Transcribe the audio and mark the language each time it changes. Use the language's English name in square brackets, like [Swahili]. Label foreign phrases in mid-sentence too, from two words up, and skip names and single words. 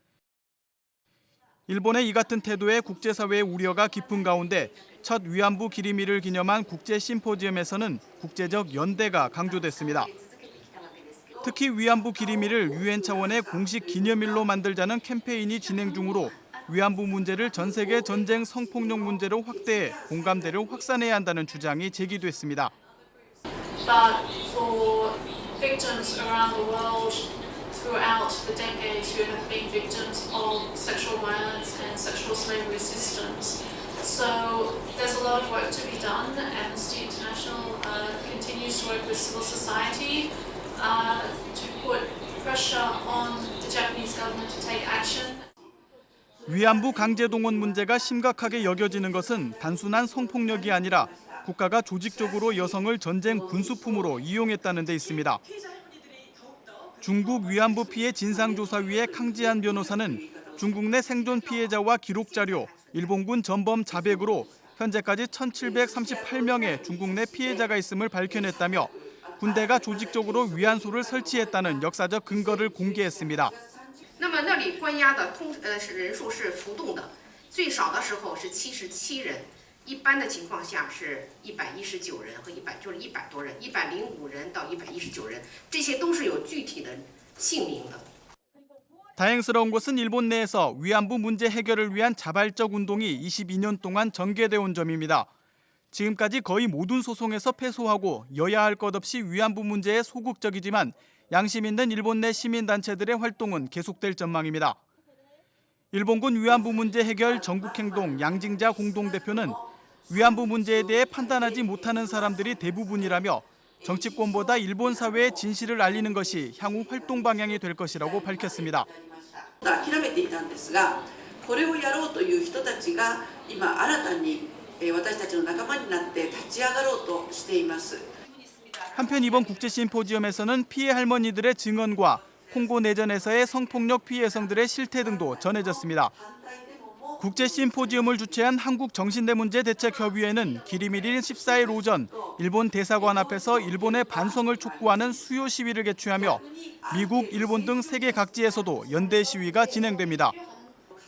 [Korean] 일본의 이 같은 태도에 국제사회의 우려가 깊은 가운데 첫 위안부 기림일을 기념한 국제 심포지엄에서는 국제적 연대가 강조됐습니다. 특히 위안부 기림일을 유엔 차원의 공식 기념일로 만들자는 캠페인이 진행 중으로 위안부 문제를 전 세계 전쟁 성폭력 문제로 확대해 공감대를 확산해야 한다는 주장이 제기됐습니다. [English] But for victims around the world throughout the decades who have been victims of sexual violence and sexual slavery systems. So there's a lot of work to be done. Amnesty International continues to work with civil society to put pressure on the Japanese government to take action. [Korean] 위안부 강제동원 문제가 심각하게 여겨지는 것은 단순한 성폭력이 아니라 국가가 조직적으로 여성을 전쟁 군수품으로 이용했다는 데 있습니다. 중국 위안부 피해 진상조사위의 캉지안 변호사는 중국 내 생존 피해자와 기록 자료, 일본군 전범 자백으로 현재까지 1,738명의 중국 내 피해자가 있음을 밝혀냈다며 군대가 조직적으로 위안소를 설치했다는 역사적 근거를 공개했습니다. [Chinese] 那么那里关押的人数是浮动的，最少的时候是77人，一般的情况下是119人和就是100多人，105人到119人，这些都是有具体的姓名的。 [Korean] 다행스러운 것은 일본 내에서 위안부 문제 해결을 위한 자발적 운동이 22년 동안 전개돼 온 점입니다. 지금까지 거의 모든 소송에서 패소하고 여야 할 것 없이 위안부 문제에 소극적이지만 양심 있는 일본 내 시민단체들의 활동은 계속될 전망입니다. 일본군 위안부 문제 해결 전국행동 양징자 공동대표는 위안부 문제에 대해 판단하지 못하는 사람들이 대부분이라며 정치권보다 일본 사회의 진실을 알리는 것이 향후 활동 방향이 될 것이라고 밝혔습니다. [Japanese] 諦めていたんですが、これをやろうという人たちが今新たに私たちの仲間になって立ち上がろうとしています。 [Korean] 한편 이번 국제 심포지엄에서는 피해 할머니들의 증언과 콩고 내전에서의 성폭력 피해 여성들의 실태 등도 전해졌습니다. 국제 심포지엄을 주최한 한국정신대문제대책협의회는 기림일인 14일 오전 일본 대사관 앞에서 일본의 반성을 촉구하는 수요 시위를 개최하며 미국, 일본 등 세계 각지에서도 연대 시위가 진행됩니다.